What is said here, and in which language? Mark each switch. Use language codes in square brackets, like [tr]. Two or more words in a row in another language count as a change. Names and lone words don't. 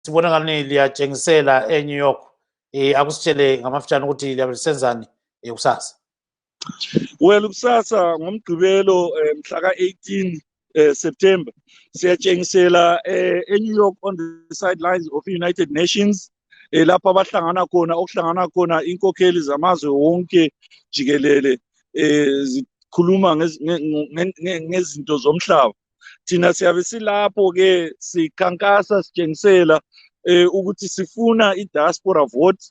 [nd] sibona ngani liyatshengisela eNew York. Akusitshele ngamafutshane ukuthi liyabe lisenzani kusasa. Well, kusasa ngoMgqibelo mhla ka-18 September siyatshengisela eNew York [en] on the sidelines of United Nations, [nd] lapho abahlangana khona okuhlangana khona inkokheli zamazwe wonke jikelele zikhuluma ngezinto zomhlaba. Thina siyabe silapho ke sikhankasa sitshengisela ukuthi sifuna i- [en] diaspora vote.